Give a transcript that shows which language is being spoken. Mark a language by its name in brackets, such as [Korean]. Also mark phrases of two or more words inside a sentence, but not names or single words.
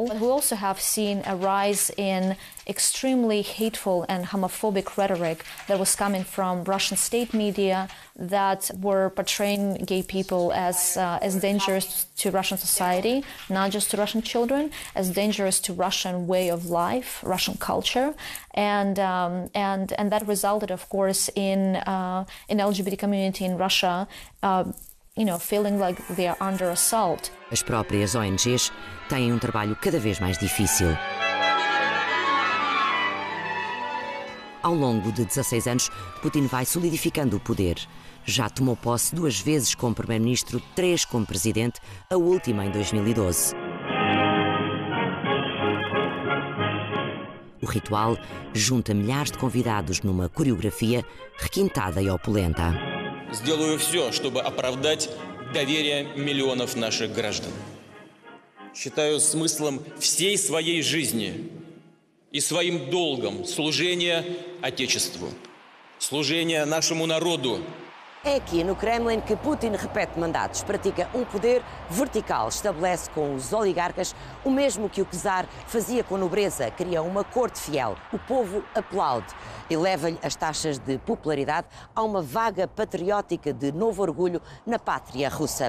[English] But we also have seen a rise in extremely hateful and homophobic rhetoric that was coming from Russian state media that were portraying gay people as dangerous to Russian society, not just to Russian children, as dangerous to Russian way of life, Russian culture, and that resulted, of course, in LGBT community in Russia, feeling like they are under assault. [Portuguese] As próprias ONGs têm um trabalho cada vez mais difícil. Ao longo de 16 anos, Putin vai solidificando o poder. Já tomou posse 2 vezes como primeiro-ministro, 3 como presidente, a última em 2012. O ritual junta milhares de convidados numa coreografia requintada e opulenta. [Russian] Сделаю все, чтобы оправдать доверие миллионов наших граждан. считаю смыслом всей своей жизни и своим долгом служение Отечеству, служение нашему народу. [Portuguese] É aqui no Kremlin que Putin repete mandatos, pratica um poder vertical, estabelece com os oligarcas o mesmo que o czar fazia com a nobreza, cria uma corte fiel. O povo aplaude, eleva-lhe as taxas de popularidade a uma vaga patriótica de novo orgulho na pátria russa.